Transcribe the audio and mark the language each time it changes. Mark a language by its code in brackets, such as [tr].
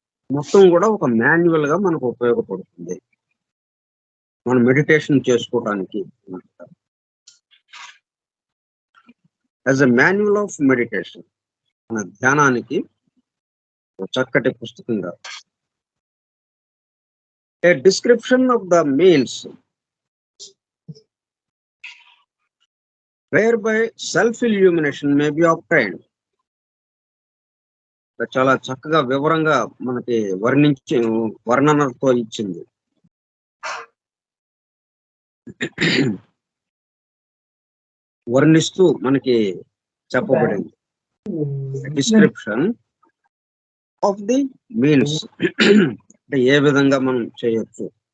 [te] మొత్తం కూడా ఒక మాన్యువల్ గా మనకు ఉపయోగపడుతుంది మనం మెడిటేషన్ చేసుకోవడానికి. [en] as a manual of meditation, [te] మన ధ్యానానికి చక్కటి పుస్తకంగా. [en] A description of the means whereby self-illumination may be obtained. [te] చాలా చక్కగా వివరంగా మనకి వర్ణనతో ఇచ్చింది. వర్ణిస్తూ మనకి చెప్పబడింది. [en] description of the means, [te] అంటే ఏ విధంగా మనం చేయొచ్చు.